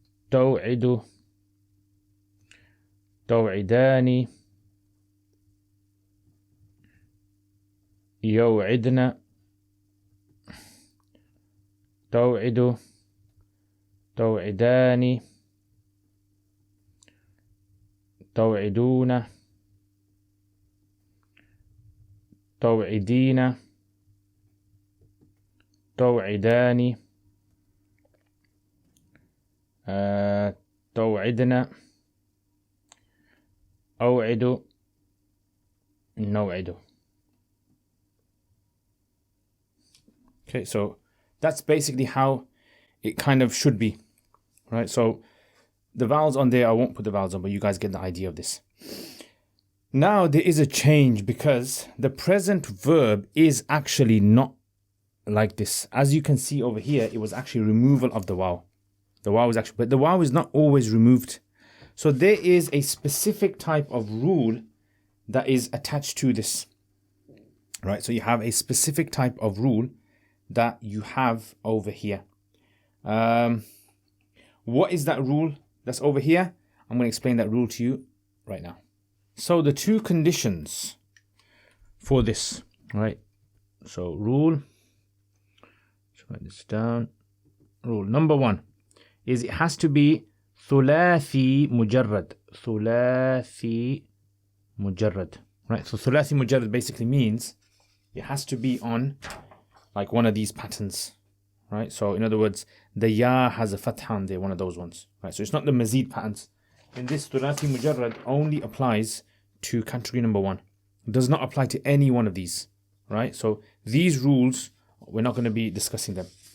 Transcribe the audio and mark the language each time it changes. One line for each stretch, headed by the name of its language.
Arabic: Taw'idu, taw'idani, يوعدنا توعد توعدان توعدون توعدين توعدان توعدنا أوعد نوعد.
English: Okay, so that's basically how it kind of should be, right? So the vowels on there, I won't put the vowels on, but you guys get the idea of this. Now there is a change because the present verb is actually not like this. As you can see over here, it was actually removal of the waw. The waw is actually, but the waw is not always removed. So there is a specific type of rule that is attached to this, right? So you have a specific type of rule that you have over here. What is that rule that's over here? I'm going to explain that rule to you right now. So the two conditions for this, right? So rule, let's write this down. Rule number one is it has to be ثلاثي مجرد.
Arabic: ثلاثي مجرد,
English: right? So ثلاثي مجرد basically means it has to be on like one of these patterns, right? So in other words, the ya has a fatha on there, one of those ones, right? So it's not the mazid patterns. In this, thulathi mujarrad only applies to category number one. It does not apply to any one of these, right? So these rules, we're not going to be discussing them.